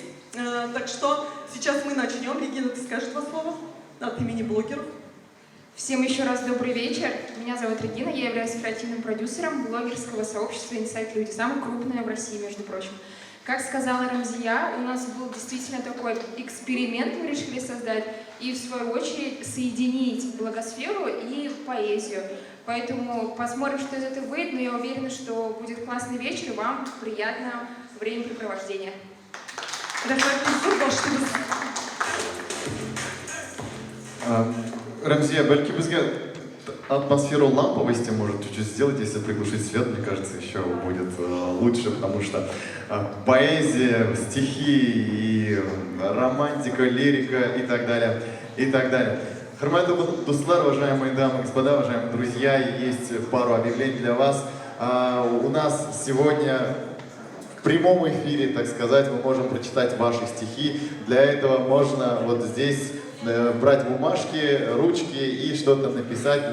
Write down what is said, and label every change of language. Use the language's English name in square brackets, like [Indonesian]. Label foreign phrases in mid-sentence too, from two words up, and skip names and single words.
[Russian] Так что сейчас мы начнем. Регина, ты скажешь два слова от имени блогеров? Всем еще раз добрый вечер. Меня зовут Регина, я являюсь креативным продюсером блогерского сообщества Инсайт Люди, самое крупное в России, между прочим. Как сказала Рамзия, у нас был действительно такой эксперимент, мы решили создать, и в свою очередь соединить блогосферу и поэзию. Поэтому посмотрим, что из этого выйдет, но я уверена, что будет классный вечер и вам приятного времяпрепровождения. Рамзия, [Tatar] бәлки безгә [Russian] атмосферу ламповости может чуть-чуть сделать, если приглушить свет, мне кажется, еще будет лучше, потому что поэзия, стихи и романтика, лирика и так далее, и так далее. [Tatar] Хөрмәтле дуслар, [Russian] уважаемые дамы и господа, уважаемые друзья, есть пару объявлений для вас. У нас сегодня в прямом эфире, так сказать, мы можем прочитать ваши стихи. Для этого можно вот здесь брать бумажки, ручки и что-то написать.